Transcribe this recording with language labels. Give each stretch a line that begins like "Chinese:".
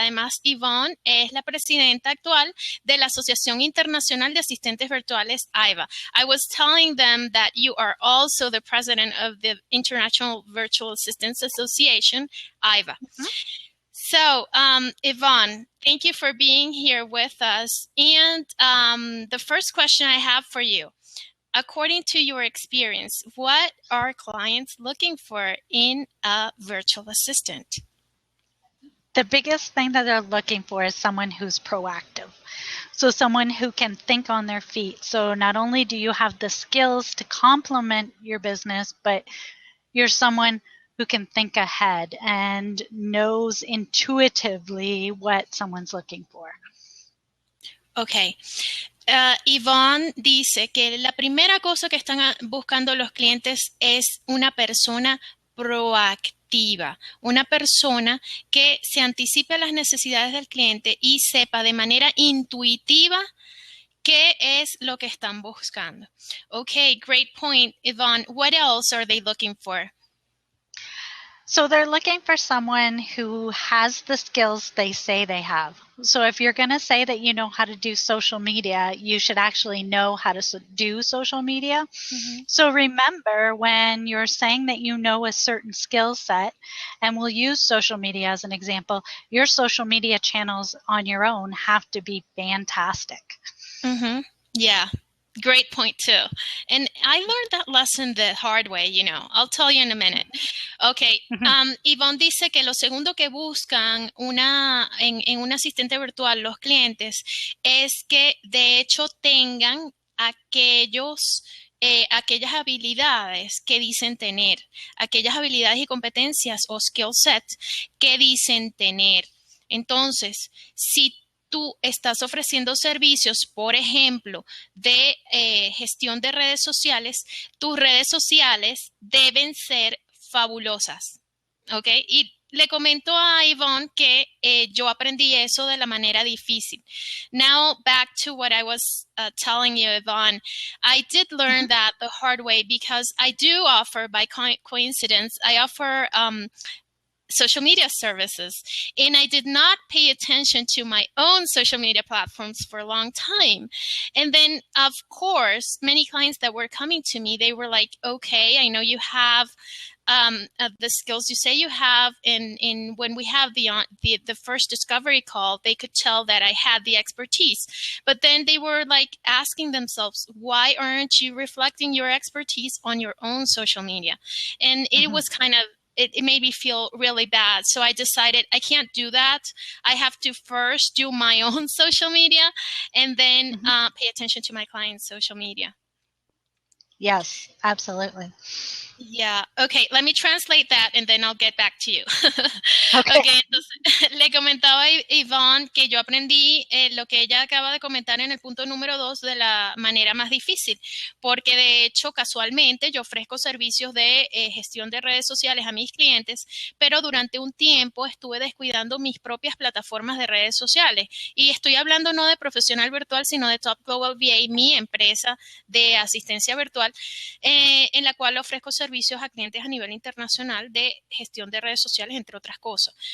Spanish: Además, Yvonne es la presidenta actual de la Asociación Internacional de Asistentes Virtuales, IVAA.
English: I was telling them that you are also the president of the International Virtual Assistants Association, IVAA. Mm-hmm. So, Yvonne, thank you for being here with us. And the first question I have for you, according to your experience, what are clients looking for in a virtual assistant? The biggest thing that they're looking for is someone who's proactive. So someone who can think on their feet. So not only do you have the skills to complement your business, but you're someone who can think ahead and knows intuitively what someone's looking for. Okay.
Spanish: Yvonne dice que la primera cosa que están buscando los clientes es una persona proactiva, una persona que se anticipe a las necesidades del cliente y sepa de manera intuitiva qué es lo que están buscando.
English: Okay, great point, Yvonne. What else are they looking for? So they're looking for someone who has the skills they say they have. So if you're going to say that you know how to do social media, you should actually know how to do social media. Mm-hmm. So remember, when you're saying that you know a certain skill set, and we'll use social media as an example, your social media channels on your own have to be fantastic. Mm-hmm. Yeah. Great point too. And I learned that lesson the hard way, you know. I'll tell you in a minute. Okay.
Spanish: Yvonne dice que lo segundo que buscan en un asistente virtual los clientes es que de hecho tengan aquellas habilidades que dicen tener, aquellas habilidades y competencias o
English: skill sets
Spanish: que dicen tener. Entonces, si tú estás ofreciendo servicios, por ejemplo, de gestión de redes sociales, tus redes sociales deben ser fabulosas, ¿ok? Y le comento a Yvonne que yo aprendí eso de la manera difícil.
English: Now, back to what I was telling you, Yvonne. I did learn that the hard way because I do offer, by coincidence, I offer social media services. And I did not pay attention to my own social media platforms for a long time. And then, of course, many clients that were coming to me, they were like, okay, I know you have the skills you say you have. In when we have the first discovery call, they could tell that I had the expertise. But then they were like asking themselves, why aren't you reflecting your expertise on your own social media? And it was kind of, it made me feel really bad. So I decided I can't do that. I have to first do my own social media and then pay attention to my clients' social media. Yes, absolutely. Yeah, okay, let me translate that and then I'll get back to you. Okay.
Spanish: Okay, entonces le comentaba a Yvonne que yo aprendí lo que ella acaba de comentar en el punto número 2 de la manera más difícil, porque de hecho casualmente yo ofrezco servicios de gestión de redes sociales a mis clientes, pero durante un tiempo estuve descuidando mis propias plataformas de redes sociales y estoy hablando no de Profesional Virtual, sino de Top Global VA, mi empresa de asistencia virtual, en la cual ofrezco servicios a clientes a nivel internacional de gestión de redes sociales, entre otras cosas.